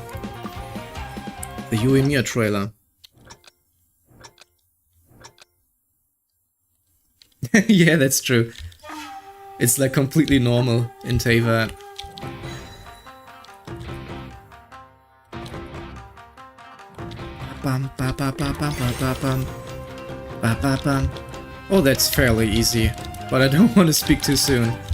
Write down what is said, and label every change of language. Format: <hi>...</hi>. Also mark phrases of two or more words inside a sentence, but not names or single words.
<en>The Uemiya trailer. Yeah, that's true. It's like completely normal in Teyvat. Bum, ba, ba, ba, ba, ba, ba, bum. Ba, ba, bum. Oh, that's fairly easy, but I don't want to speak too soon.</en>